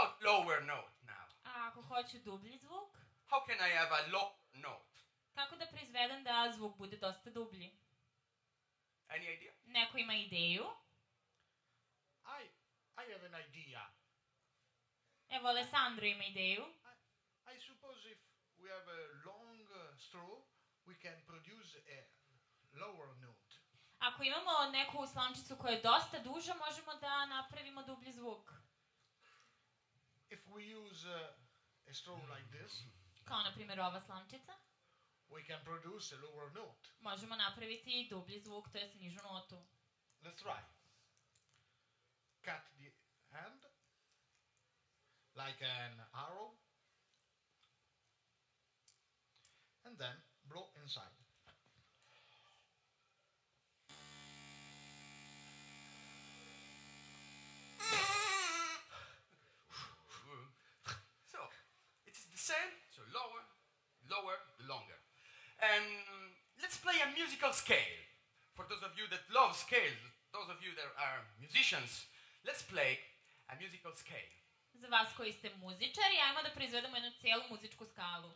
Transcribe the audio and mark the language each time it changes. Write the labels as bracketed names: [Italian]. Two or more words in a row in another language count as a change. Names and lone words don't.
[English] lower note now? [Bosnian] A ako hoću dublji zvuk, [English] How can I have a low note? [Bosnian] kako da proizvedem da zvuk bude dosta dublji? [English] Any idea? [Bosnian] Neko ima ideju? [English] I have an idea. [Bosnian] Evo, Alessandro ima ideju. [English] I suppose if we have a long straw, we can produce a lower note. [Bosnian] Ako imamo neku slamčicu koja je dosta duža, možemo da napravimo dublji zvuk. [English] If we use a straw like this, [Bosnian] Kao, na primjer, ova slamčica. [English] we can produce a lower note. [Bosnian] Možemo napraviti dublji zvuk, to je nižu notu. [English] Let's try. Cut the hand like an arrow and then blow inside. So, it's the same, so lower, lower, longer. And let's play a musical scale. For those of you that love scales, those of you that are musicians, let's play a musical scale. [Bosnian] Za vas koji ste muzičari, ajmo da proizvedemo jednu cijelu muzičku skalu.